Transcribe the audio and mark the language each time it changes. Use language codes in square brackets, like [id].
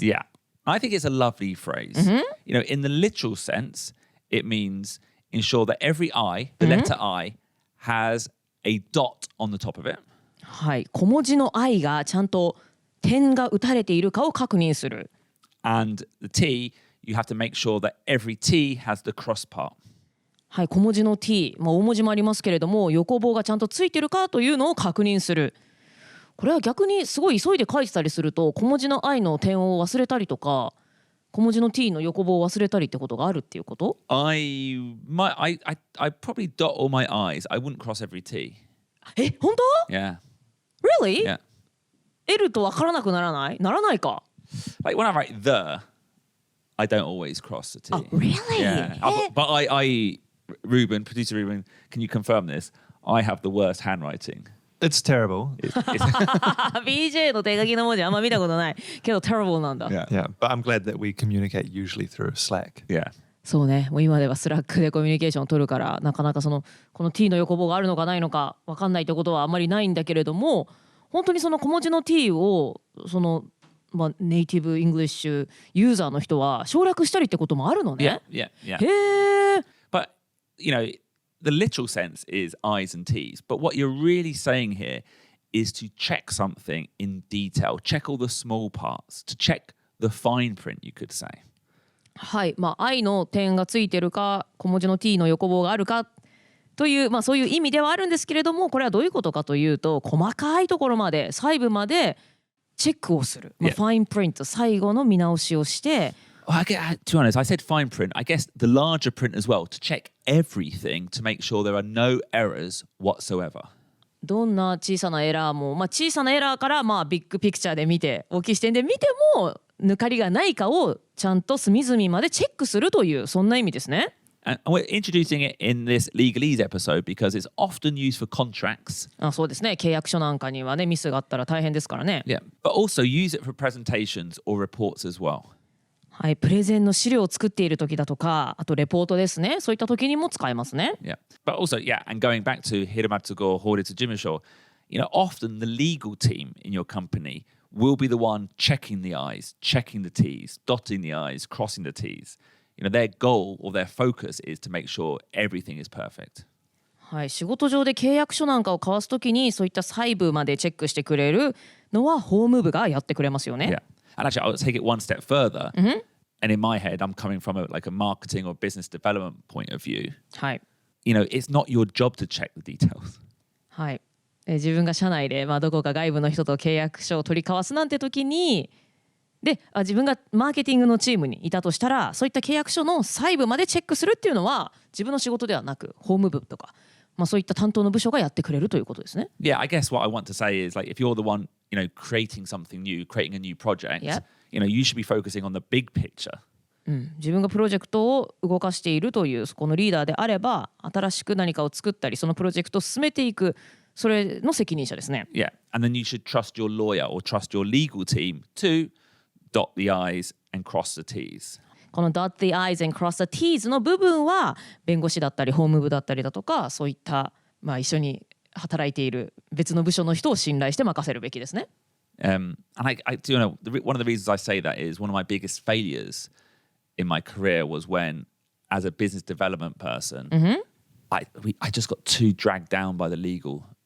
[en] Yeah. I think it's a lovely phrase. You know, in the literal sense, it means ensure that every I, the letter I, has a dot on the top of it. [ja] はい。小文字の I がちゃんと点が打たれているかを確認する。 [en] And the T, you have to make sure that every T has the cross part. [ja] はい。小文字の T、大文字もありますけれども、横棒がちゃんとついてるかというのを確認する。これは逆にすごい急いで書いてたりすると、小文字の I の点を忘れたりとか、小文字の T の横棒を忘れたりってことがあるっていうこと？ [en] I probably dot all my I's. I wouldn't cross every T. [ja] え、本当？ [en] Yeah. Really? Yeah. [ja] L と分からなくならない？ならないか。 [en] Like when I write the, I don't always cross the T. Oh, really? Yeah. But Ruben, producer Ruben, can you confirm this? I have the worst handwriting. It's terrible. [ja] BJ の手書きの文字あんま見たことないけど [en] terrible [ja] なんだ。 [en] Yeah. Yeah, but I'm glad that we communicate usually through Slack. Yeah. [ja] そうね。もう今ではスラックでコミュニケーションを取るから、なかなかこの T の横棒があるのかないのか分かんないってことはあんまりないんだけれども、本当にその小文字の T をネイティブイングリッシュユーザーの人は省略したりってこともあるのね。 [en] Yeah. [ja] へー。 [en] But, you know, the literal sense is I's and T's. But what you're really saying here is to check something in detail, check all the small parts, to check the fine print, you could say. [ja] はい。I の点がついてるか、小文字の T の横棒があるかっという、そういう意味ではあるんですけれども、これはどういうことかというと、細かいところまで細部までチェックをする、ファインプリント、最後の見直しをして、 [en] to be honest, I said fine print. I guess the larger print as well, to check everything to make sure there are no errors whatsoever. [ja] どんな小さなエラーも、小さなエラーからビッグピクチャーで見て、大きい視点で見ても抜かりがないかをちゃんと隅々までチェックするという、そんな意味ですね。 [en] And we're introducing it in this legalese episode because it's often used for contracts. [ja] そうですね。契約書なんかにはね、ミスがあったら大変ですからね。 [en] Yeah, but also use it for presentations or reports as well. [ja] はい、プレゼンの資料を作っている時だとか、あとレポートですね。そういった時にも使えますね。 [en] Yeah, but also, and going back to 平松剛法律事務所, often the legal team in your company will be the one checking the I's, checking the T's, dotting the I's, crossing the T's. Their goal or their focus is to make sure everything is perfect. [ja] はい、仕事上で契約書なんかを交わすときにそういった細部までチェックしてくれるのは法務部がやってくれますよね。 [en] Yeah. And actually, I'll take it one step further. And in my head, I'm coming from a marketing or business development point of view. [ja] はい。 [en] It's not your job to check the details. [ja] はい。自分が社内で、どこか外部の人と契約書を取り交わすなんて時に、で自分がマーケティングのチームにいたとしたら、そういった契約書の細部までチェックするっていうのは自分の仕事ではなく法務部とか、そういった担当の部署がやってくれるということですね。 [en] Yeah, I guess what I want to say is if you're the one, creating something new, creating a new project, you should be focusing on the big picture. [ja] 自分がプロジェクトを動かしているというそこのリーダーであれば、新しく何かを作ったりそのプロジェクトを進めていく、それの責任者ですね。 [en] Yeah, and then you should trust your lawyer or trust your legal team to dot the I's and cross the T's. [ja] この [en] dot the i's and cross the t's [ja] の部分は弁護士だったり法務部だったりだとか、そういった、一緒に働いている別の部署の人を信頼して任せるべきですね。 [en] And I do know one of the reasons I say that is one of my biggest failures in my career was when, as a business development person, I just got too dragged down by legalese.